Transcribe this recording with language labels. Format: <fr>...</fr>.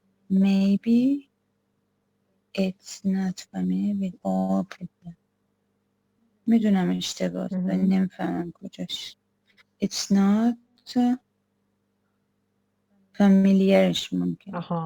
<en>Maybe it's not familiar with all people.</en> <fa>میدونم اشتباه ولی نمیفهمم کجاش.</fa> <en>It's not familiarش</en> <fa>ممکن.</fa>